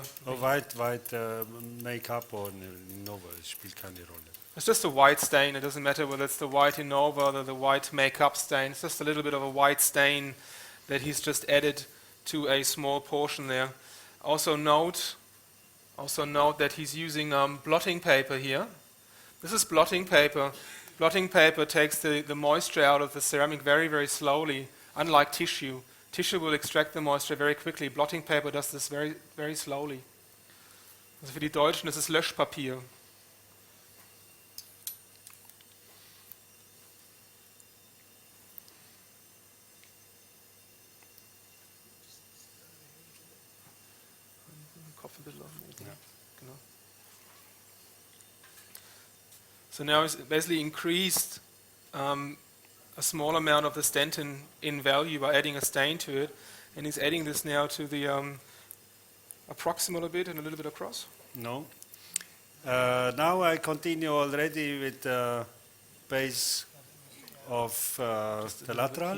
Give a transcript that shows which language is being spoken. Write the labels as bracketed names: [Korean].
[English] White Make-up or Innova, [German] das spielt keine Rolle. [English] It's just a white stain. It doesn't matter whether it's the white Innova or the white make-up stain. It's just a little bit of a white stain that he's just added to a small portion there. Also note that he's using blotting paper here. This is blotting paper. Blotting paper takes the moisture out of the ceramic very, very slowly, unlike tissue. Tissue will extract the moisture very quickly. Blotting paper does this very, very slowly. [German] Also für die Deutschen, das ist Löschpapier. Kopf ein bisschen auf den Boden. Ja. Genau. [English] So now he's basically increased a small amount of the dentin in value by adding a stain to it, and he's adding this now to the proximal a bit and a little bit across. No. Now I continue already with the base of the lateral.